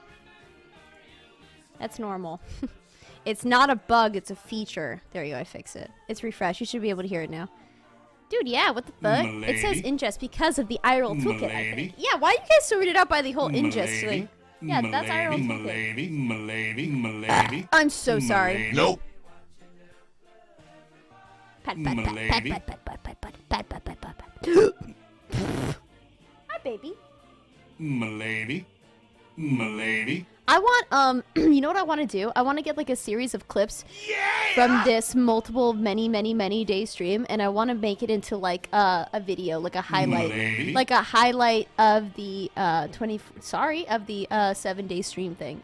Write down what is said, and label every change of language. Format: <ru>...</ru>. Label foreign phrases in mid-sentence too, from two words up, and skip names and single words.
<en>That's normal. It's not a bug. It's a feature. There you go. I fixed it. It's refreshed. You should be able to hear it now. Dude, yeah, what the fuck? Milady. It says ingest because of the iRoll toolkit, I Milady. think. Yeah, why you guys sorted out by the whole ingest? Milady. Like, yeah, that's iRoll toolkit. Milady. I'm so sorry. Nope. Pat, pat, pat, pat, Milady. pat, pat, pat, pat, pat, pat, pat, pat, pat. Hi, baby. Milady. M'lady. I want, you know what I want to do? I want to get like a series of clips from this many day stream, and I want to make it into like a video, like a highlight, M'lady. like a highlight of the 7-day stream thing.</en>